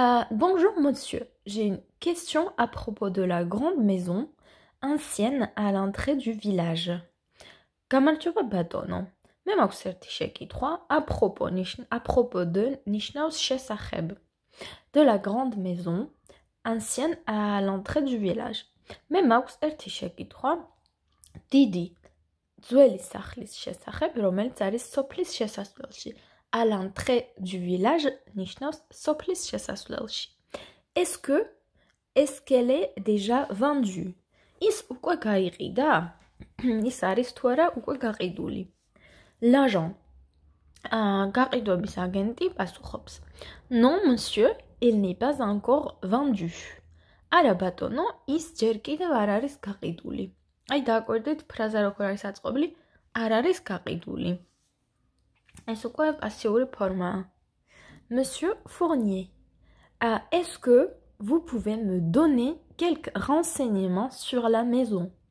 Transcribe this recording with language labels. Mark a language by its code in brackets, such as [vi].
[fr] Bonjour monsieur, j'ai une question à propos de la grande maison ancienne à l'entrée du village. [ka] Გამარჯობა ბატონო. მე მაქვს ერთი შეკითხვა, [fr] à propos de [ka] ნიშნავს შესახებ. [fr] De la grande maison ancienne à l'entrée du village. [ka] მე მაქვს ერთი შეკითხვა, დიდი ძველი სახლის შესახებ, რომელიც არის სოფლის შესასვლელში. À l'entrée du village ნიშნავს სოფლის შესასვლელში. [fr] Est-ce qu'elle est déjà vendue? [ka] ის უკვე გაიყიდა? ის არის თუ არა უკვე გაყიდული. L'agent. გაყიდვების აგენტი პასუხობს. [fr] Non, monsieur, il n'est pas encore vendu. [ka] არა ბატონო, ის ჯერ კიდევ არ არის გაყიდული. აი დააკვირდით ფრაზა როგორ არის აწყობილი, არ არის გაყიდული. ეს უკვე პასიური ფორმაა. [fr] Monsieur Fournier, est-ce que vous pouvez me donner quelques renseignements sur la maison?